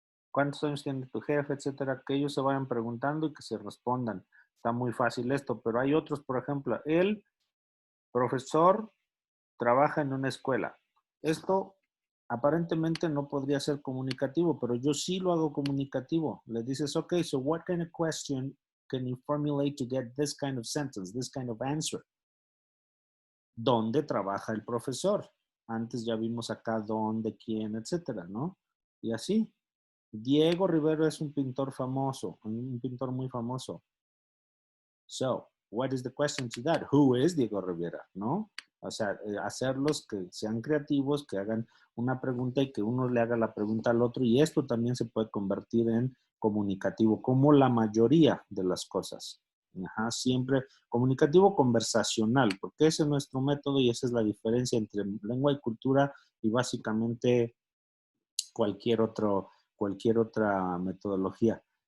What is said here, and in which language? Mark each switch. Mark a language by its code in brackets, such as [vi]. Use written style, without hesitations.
[es] ¿Cuántos años tiene tu jefe? Etcétera. Que ellos se vayan preguntando y que se respondan. Está muy fácil esto, pero hay otros, por ejemplo, el profesor trabaja en una escuela. Esto aparentemente no podría ser comunicativo, pero yo sí lo hago comunicativo. Le dices, [en] ok, so what kind of question can you formulate to get this kind of sentence, this kind of answer? [es] ¿Dónde trabaja el profesor? Antes ya vimos acá dónde, quién, etcétera, ¿no? Y así. Diego Rivero es un pintor famoso, un pintor muy famoso. [en] So, what is the question to that? Who is Diego Rivera? [es] ¿No? O sea, hacerlos que sean creativos, que hagan una pregunta y que uno le haga la pregunta al otro. Y esto también se puede convertir en comunicativo, como la mayoría de las cosas. Ajá, siempre comunicativo conversacional, porque ese es nuestro método y esa es la diferencia entre lengua y cultura y básicamente cualquier otra metodología.